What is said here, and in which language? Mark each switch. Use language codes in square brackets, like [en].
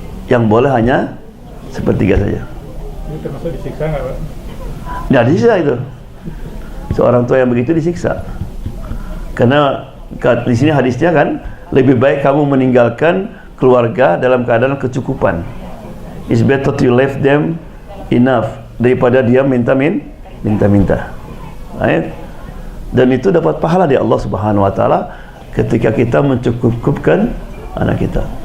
[id] Yang boleh hanya sepertiga saja. Itu termasuk disiksa nggak, Pak? Nah, disiksa itu. Seorang tua yang begitu disiksa. Karena di sini hadisnya kan, lebih baik kamu meninggalkan keluarga dalam keadaan kecukupan. [en] It's better to leave them enough [id] daripada dia minta-minta. [en] Right? [id] Dan itu dapat pahala dari Allah Subhanahu wa taala ketika kita mencukupkan anak kita.